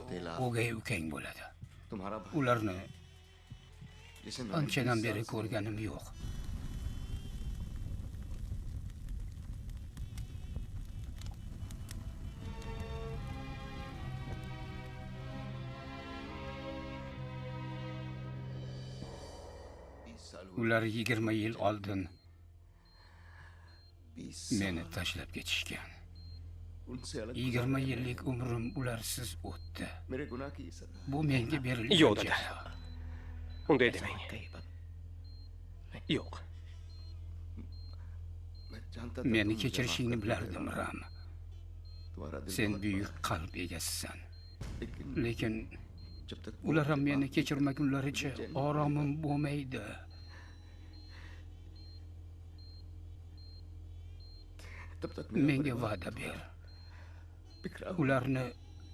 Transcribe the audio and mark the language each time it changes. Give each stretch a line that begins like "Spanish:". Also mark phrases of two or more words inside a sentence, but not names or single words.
Uzbek: o'gay ukang bo'ladi.
Hindi: तुम्हारा भाई
Uzbek: Ularni
Hindi: जिसे मैंने
Uzbek: anchadan 20 beri
Hindi: साल से
Uzbek: ko'rganim yo'q. Ular 20 yil oldin 20 meni
Hindi: साल
Uzbek: tashlab ketishgan.
Hindi: उनसे अलग
Uzbek: 20 yillik umrim ularsiz o'tdi.
Hindi: मेरे गुनाह की सजा
Uzbek: Bu menga berilgan Yo'q, dada. jazo. Unday demang. Yo'q.
Hindi: मैं जानता था
Uzbek: Meni
Hindi: तुम मुझे
Uzbek: kechirishingni
Hindi: माफ कर
Uzbek: bilardim,
Hindi: दोगे। Ram. तुम्हारा दिल
Uzbek: Sen
Hindi: बहुत
Uzbek: buyuk
Hindi: बड़ा
Uzbek: qalb egasisan.
Hindi: है। लेकिन
Uzbek: Lekin
Hindi: जब तक
Uzbek: ular ham
Hindi: मुझे
Uzbek: meni
Hindi: माफ नहीं
Uzbek: kechirmagunlaricha oromim bo'lmaydi.
Hindi: तब तक
Uzbek: Menga va'da ber.
Hindi: बिखरा
Uzbek: Ularni